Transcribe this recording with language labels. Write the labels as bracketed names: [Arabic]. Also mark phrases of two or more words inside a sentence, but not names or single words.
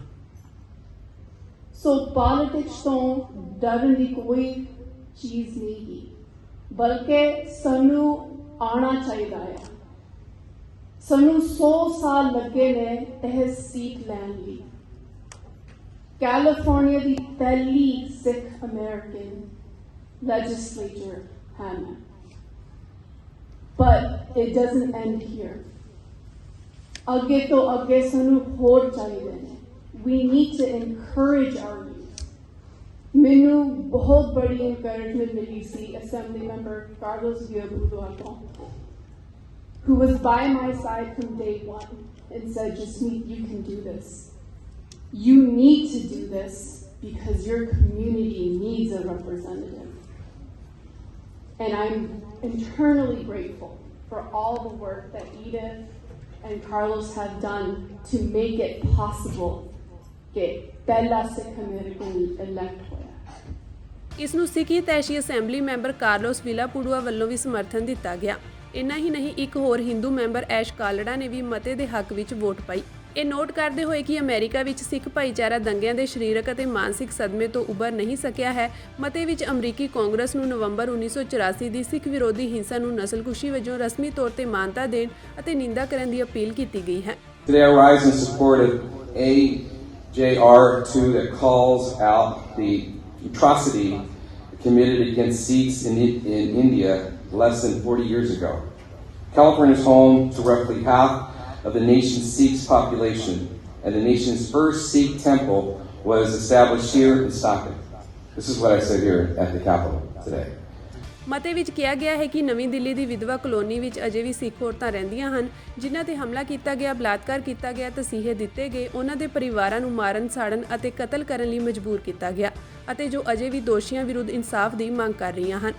[Punjabi] ਸੋ ਪੋਲਿਟਿਕਸ ਤੋਂ ਡਰਨ ਦੀ ਕੋਈ ਚੀਜ਼ ਨਹੀਂ ਹੈ, ਬਲਕਿ ਸਾਨੂੰ ਆਉਣਾ ਚਾਹੀਦਾ ਹੈ। ਸਾਨੂੰ 100 ਸਾਲ ਲੱਗੇ ਨੇ ਇਹ ਸੀਟ ਲੈਣ ਲਈ। ਕੈਲੀਫੋਰਨੀਆ ਦੀ ਪਹਿਲੀ ਸਿੱਖ [English] American legislature [Punjabi] ਹੈ, [English] but it doesn't end here. [Punjabi] ਅੱਗੇ ਤੋਂ ਅੱਗੇ ਸਾਨੂੰ ਹੋਰ ਚਾਹੀਦੇ ਨੇ। [English] We need to encourage our youth. [Punjabi] ਮੈਨੂੰ ਬਹੁਤ ਬੜੀ encouragement ਮਿਲੀ ਸੀ ਅਸੈਂਬਲੀ ਮੈਂਬਰ ਕਾਰਲੋਸ ਵਿਲਾਪੂਡੀਆ ਤੋਂ, [English] who was by my side from day one and said, Jasmeet, you can do this. You need to do this because your community needs a representative. And I'm internally grateful for all the work that Edith and Carlos have done to make it possible that Bella Sikh American elect hoya. [Punjabi] ਇਸ ਨੂੰ ਸਿੱਖ ਹਿਤੈਸ਼ੀ ਅਸੈਂਬਲੀ ਮੈਂਬਰ ਕਾਰਲੋਸ ਵਿਲਾਪੂਡੀਆ ਵੱਲੋਂ ਵੀ ਸਮਰਥਨ ਦਿੱਤਾ ਗਿਆ। ਇੰਨਾ ਹੀ ਨਹੀਂ, ਇੱਕ ਹੋਰ ਹਿੰਦੂ ਮੈਂਬਰ ਐਸ਼ ਕਾਲੜਾ ਨੇ ਵੀ ਮਤੇ ਦੇ ਹੱਕ ਵਿੱਚ ਵੋਟ ਪਾਈ। ਇਹ ਨੋਟ ਕਰਦੇ ਹੋਏ ਕਿ ਅਮਰੀਕਾ ਵਿੱਚ ਸਿੱਖ ਭਾਈਚਾਰਾ ਦੰਗਿਆਂ ਦੇ ਸਰੀਰਕ ਅਤੇ ਮਾਨਸਿਕ ਸਦਮੇ ਤੋਂ ਉੱਭਰ ਨਹੀਂ ਸਕਿਆ ਹੈ, ਮਤੇ ਵਿੱਚ ਅਮਰੀਕੀ ਕਾਂਗਰਸ ਨੂੰ ਨਵੰਬਰ 1984 ਦੀ ਸਿੱਖ ਵਿਰੋਧੀ ਹਿੰਸਾ ਨੂੰ ਨਸਲਕੁਸ਼ੀ ਵਜੋਂ ਰਸਮੀ ਤੌਰ ਤੇ ਮਾਨਤਾ ਦੇਣ ਅਤੇ ਨਿੰਦਾ ਕਰਨ ਦੀ ਅਪੀਲ ਕੀਤੀ ਗਈ ਹੈ। [English] Today I rise in support of AJR2 that calls out the atrocity committed against Sikhs in India less than 40 years ago. California is home to roughly half of the nation's Sikh population, and the nation's first Sikh temple was established here in Stockton. This is what I said here at the Capitol today. [Punjabi] ਮਤੇ ਵਿੱਚ ਕਿਹਾ ਗਿਆ ਹੈ ਕਿ ਨਵੀਂ ਦਿੱਲੀ ਦੀ ਵਿਧਵਾ ਕਲੋਨੀ ਵਿੱਚ ਅਜੇ ਵੀ ਸਿੱਖ ਔਰਤਾਂ ਰਹਿੰਦੀਆਂ ਹਨ, ਜਿਨ੍ਹਾਂ ਤੇ ਹਮਲਾ ਕੀਤਾ ਗਿਆ, ਬਲਾਤਕਾਰ ਕੀਤਾ ਗਿਆ, ਤਸੀਹੇ ਦਿੱਤੇ ਗਏ, ਉਹਨਾਂ ਦੇ ਪਰਿਵਾਰਾਂ ਨੂੰ ਮਾਰਨ, ਸਾੜਨ ਅਤੇ ਕਤਲ ਕਰਨ ਲਈ ਮਜਬੂਰ ਕੀਤਾ ਗਿਆ, ਅਤੇ ਜੋ ਅਜੇ ਵੀ ਦੋਸ਼ੀਆਂ ਵਿਰੁੱਧ ਇਨਸਾਫ ਦੀ ਮੰਗ ਕਰ ਰਹੀਆਂ ਹਨ।